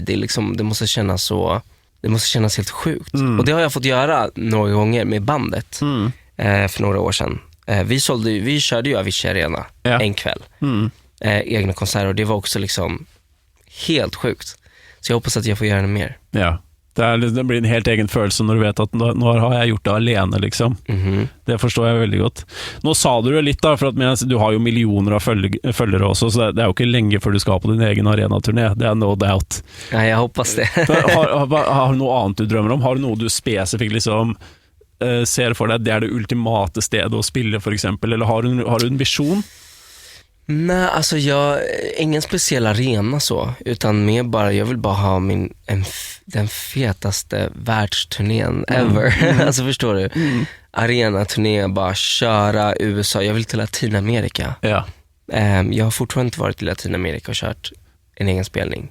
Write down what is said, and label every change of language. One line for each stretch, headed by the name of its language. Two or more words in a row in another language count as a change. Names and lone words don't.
Swedish: Det är liksom, det måste kännas helt sjukt. Och det har jag fått göra några gånger med bandet för några år sedan. Vi körde ju Avicii Arena en kväll. Egna konserter, och det var också liksom helt sjukt. Så jag hoppas att jag får göra det mer. Ja.
Norwegian: Det blir en helt egen følelse når du vet at nå har jeg gjort det alene, liksom. Det forstår jeg veldig godt. Nå sa du det litt da, for at du har jo millioner av følgere også, så det er jo ikke lenge før du skal på din egen arenaturné. Det er
English: no doubt.
Norwegian: Ja, jeg hoppas det. Har du noe annet du drømmer om? Har du noe du spesifikt liksom ser for deg, det er det ultimate stedet å spille for eksempel, eller har du en vision?
Swedish: Nej, alltså ingen speciell arena så, utan mer bara, jag vill bara ha den fetaste världsturnén ever. Alltså förstår du? Arena-turné, bara köra USA. Jag vill till Latinamerika. Jag har fortfarande inte varit i Latinamerika och kört en egen spelning.